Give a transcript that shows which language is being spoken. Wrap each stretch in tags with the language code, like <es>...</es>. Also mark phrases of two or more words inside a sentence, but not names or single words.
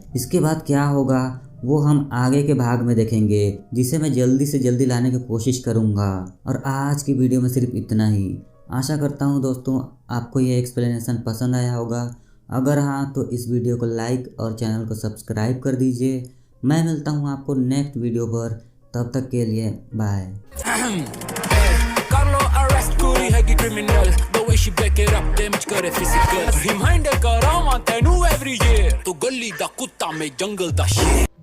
<hi>इसके बाद क्या होगा वो हम आगे के भाग में देखेंगे, जिसे मैं जल्दी से जल्दी लाने की कोशिश करूँगा। और आज की वीडियो में सिर्फ इतना ही। आशा करता हूँ दोस्तों आपको ये एक्सप्लेनेशन पसंद आया होगा। अगर हाँ तो इस वीडियो को लाइक और चैनल को सब्सक्राइब कर दीजिए। मैं मिलता हूँ आपको</hi> <en>next video</en> <hi>पर, तब तक के लिए बाय।</hi> <en>Criminal, the way she back it up, damage करे physical. Reminder</en> <pa>ਕਰਾਮਾ ਤੈਨੂੰ</pa> <en>every year.</en> <pa>ਤੋ ਗਲੀ ਦਾ ਕੁੱਤਾ ਮੈਂ ਜੰਗਲ ਦਾ ਸ਼ੇਰ.</pa>